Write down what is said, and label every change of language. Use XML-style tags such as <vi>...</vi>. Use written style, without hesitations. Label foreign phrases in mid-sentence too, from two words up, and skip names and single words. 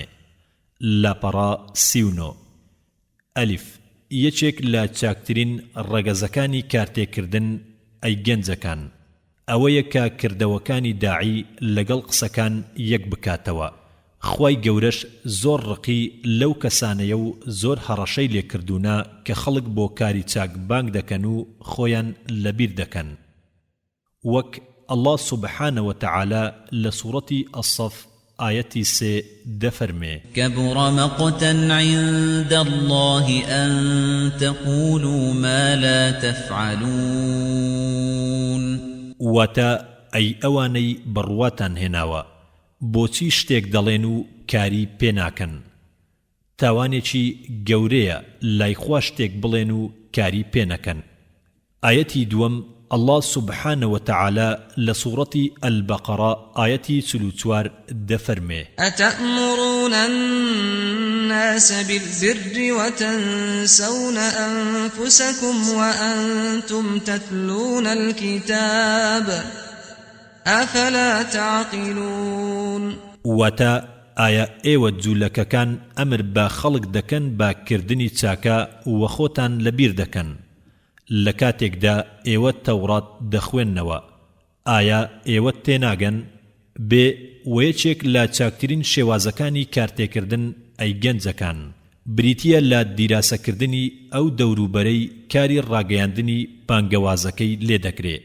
<ku>لاپەڕا 39 ئەلیف یەکێک لە چاکترین ڕەگەزەکانی کارتێکردن ئەی گەنجەکان ئەوەیە کە کردەوەکانی داعی لەگەڵ قسەکان یەک بکاتەوە. خوای گەورەش زۆر ڕقی لەو کەسانەیە و زۆر هەڕەشەی لێکردوونە کە خەڵک بۆ کاری چاک بانگ دەکەن و خۆیان لەبیر دەکەن.</ku> <ar>وەک الله سبحانه وتعالى لسورة الصف آيتي 3 دفرمي كبر مقتا عند الله أن تقولوا ما لا تفعلون</ar> <ku>واتا أي أواني برواتان هناوا بۆچی شتێک دەڵێن و کاری پێناکەن تاوانێکی گەورەیە لای خوا شتێک بڵێن و کاری پێنەکەن. ئاەتی دووەم</ku> <ar>الله سبحانه وتعالى لسورة البقرة آيتي 34 دفرمي أتأمرون الناس بالبر وتنسون أنفسكم وأنتم تتلون الكتاب أفلا تعقلون.</ar> <ku>واتا آیا ئێوە جوولەکەکان ئەمر بە خەڵک دەکەن با کردنی چاکە و خۆتان لەبیر دەکەن لە کاتێکدا ئێوە تەورات دەخوێننەوە ئایا ئێوە تێناگەن بێ وەیەکێک لە چاکترین شێوازەکانی کارتێکردن ئەی گەنجەکان بریتیە لە دیراسەکردنی ئەو دەوروبەرەی کاری ڕاگەیاندنی بانگەوازەکەی لێ دەکرێت.</ku>